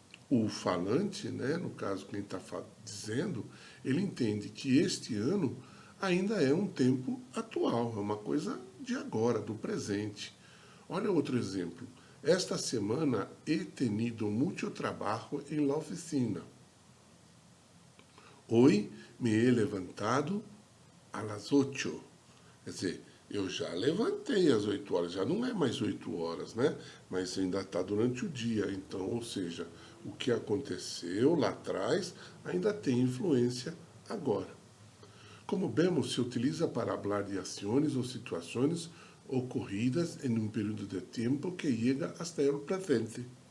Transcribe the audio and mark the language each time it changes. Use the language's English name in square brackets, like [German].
[Portuguese] O falante, né, no caso quem está dizendo, ele entende que este ano ainda é um tempo atual, é uma coisa de agora, do presente. Olha outro exemplo. [Spanish] Esta semana he tenido [Portuguese] muito trabalho em [Spanish] la oficina. Hoy me he levantado a las 8. [Portuguese] Quer dizer, eu já levantei às 8 horas, já não é mais 8 horas, né? Mas ainda está durante o dia. Então, ou seja, o que aconteceu lá atrás ainda tem influência agora. Como vemos, se utiliza para falar de ações ou situações ocorridas em um período de tempo que chega até o presente.